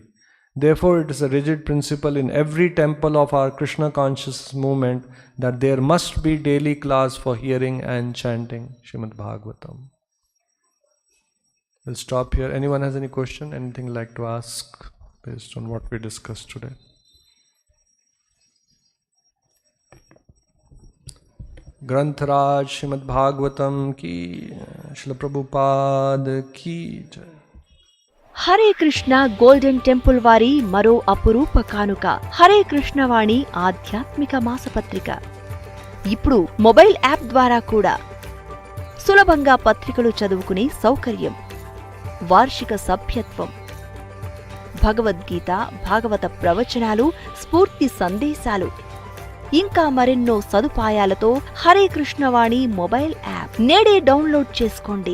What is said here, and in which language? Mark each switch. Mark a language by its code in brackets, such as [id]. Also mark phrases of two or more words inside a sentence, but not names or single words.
[en] Therefore, it is a rigid principle in every temple of our Krishna consciousness movement that there must be daily class for hearing and chanting Srimad Bhagavatam. We'll stop here. Anyone has any question? Anything like to ask based on what we discussed today? [hi] Grantharaj Srimad Bhagavatam ki, Srila Prabhupada ki jai. [te] హరే కృష్ణ గోల్డెన్ టెంపుల్ వారి మరో అపురూప కానుక హరే కృష్ణ వాణి ఆధ్యాత్మిక మాసపత్రిక. ఇప్పుడు [en] mobile app [te] ద్వారా కూడా సులభంగా పత్రికలు చదువుకునే సౌకర్యం, వార్షిక సభ్యత్వం, భగవద్గీత, భాగవత ప్రవచనాలు, స్ఫూర్తి సందేశాలు, ఇంకా మరెన్నో సదుపాయాలతో హరే కృష్ణ వాణి [en] mobile app [te] నేడే డౌన్లోడ్ చేసుకోండి.